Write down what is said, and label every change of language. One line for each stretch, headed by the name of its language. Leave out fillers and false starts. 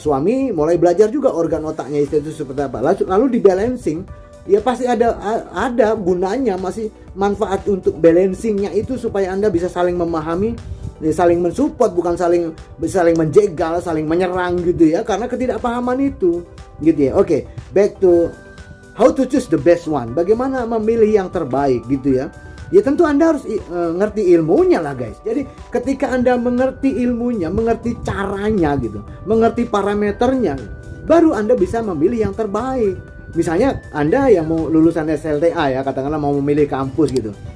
Indonesian: Suami mulai belajar juga organ otaknya istri itu seperti apa. Lalu di balancing ya pasti ada gunanya, masih manfaat untuk balancingnya itu supaya Anda bisa saling memahami, saling mensupport, bukan saling menjegal, saling menyerang gitu ya, karena ketidakpahaman itu gitu ya.
English: Oke, back to how to choose the best one.
Indonesian: Bagaimana memilih yang terbaik gitu ya. Ya tentu Anda harus ngerti ilmunya lah guys. Jadi ketika Anda mengerti ilmunya, mengerti caranya gitu, mengerti parameternya, baru Anda bisa memilih yang terbaik. Misalnya Anda yang mau lulusan SLTA ya, katakanlah mau memilih kampus gitu.